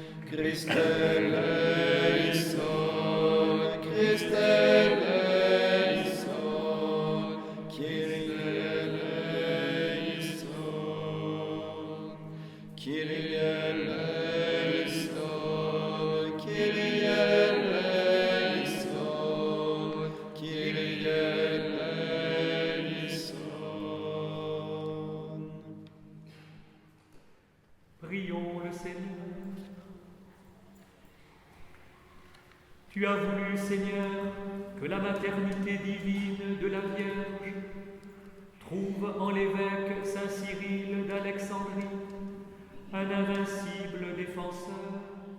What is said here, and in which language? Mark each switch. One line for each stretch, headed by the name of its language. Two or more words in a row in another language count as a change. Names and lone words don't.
Greek: Χριστὲ ἐλέησον, Χριστὲ ἐλέησον, Κύριε ἐλέησον, Κύριε ἐλέησον, Κύριε ἐλέησον, Κύριε ἐλέησον.
French: Prions le Seigneur. Tu as voulu, Seigneur, que la maternité divine de la Vierge trouve en l'évêque Saint Cyril d'Alexandrie un invincible défenseur.